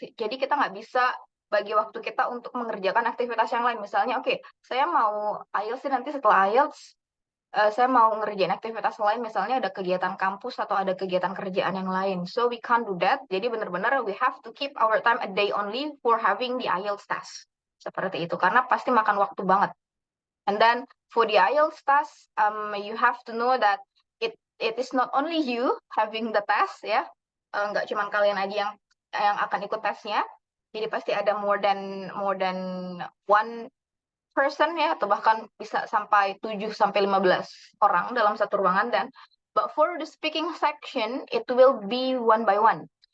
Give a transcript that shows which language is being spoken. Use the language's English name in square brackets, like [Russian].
[Indonesian] Jadi kita nggak bisa bagi waktu kita untuk mengerjakan aktivitas yang lain. Misalnya, oke, saya mau IELTS nanti setelah IELTS, saya mau ngerjain aktivitas lain, misalnya ada kegiatan kampus atau ada kegiatan kerjaan yang lain. [English] So we can't do that. [Indonesian] Jadi benar-benar [English] we have to keep our time a day only for having the IELTS test. [Indonesian] Seperti itu, karena pasti makan waktu banget. [English] And then for the IELTS test, you have to know that it is not only you having the test, ya. [Indonesian] Nggak cuma kalian aja yang akan ikut tesnya. Jadi pasti ada [English] more than one person, [Indonesian] ya, atau bahkan bisa sampai 7 sampai 15 orang dalam satu ruangan. [English] Dan but for the speaking section it will be one by one.